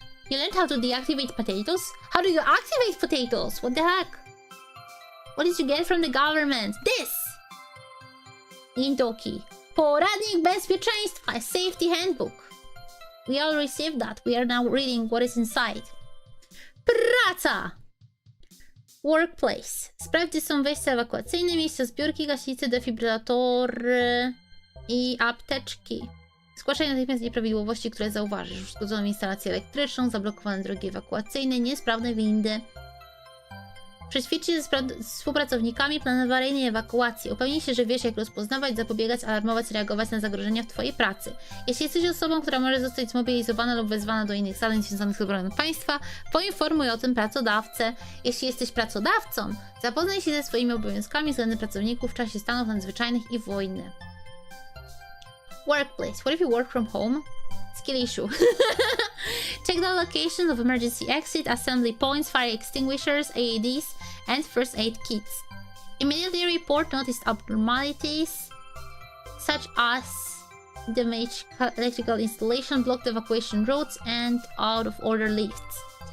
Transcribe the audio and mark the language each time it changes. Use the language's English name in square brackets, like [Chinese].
[English] You learned how to deactivate potatoes? How do you activate potatoes? What the heck? What did you get from the government? This! Intoki. Poradnik Bezpieczeństwa, a safety handbook. We all received that. We are now reading what is inside. [Polish] Praca! Workplace. Sprawdź, gdzie są wejścia ewakuacyjne, miejsca zbiórki, gaśnice, defibrylatory i apteczki. Zgłaszaj natychmiast nieprawidłowości, które zauważysz. Uszkodzoną instalację elektryczną, zablokowane drogi ewakuacyjne, niesprawne windy. Przećwicz się ze współpracownikami plan awaryjnej ewakuacji. Upewnij się, że wiesz, jak rozpoznawać, zapobiegać, alarmować, reagować na zagrożenia w Twojej pracy. Jeśli jesteś osobą, która może zostać zmobilizowana lub wezwana do innych zadań związanych z obroną państwa, poinformuj o tym pracodawcę. Jeśli jesteś pracodawcą, zapoznaj się ze swoimi obowiązkami względem pracowników w czasie stanów nadzwyczajnych i wojny. [English] Workplace. What if you work from home? Skill issue. Check the locations of emergency exit, assembly points, fire extinguishers, AEDs, and first aid kits. Immediately report noticed abnormalities, such as damaged electrical installation, blocked evacuation routes, and out-of-order lifts.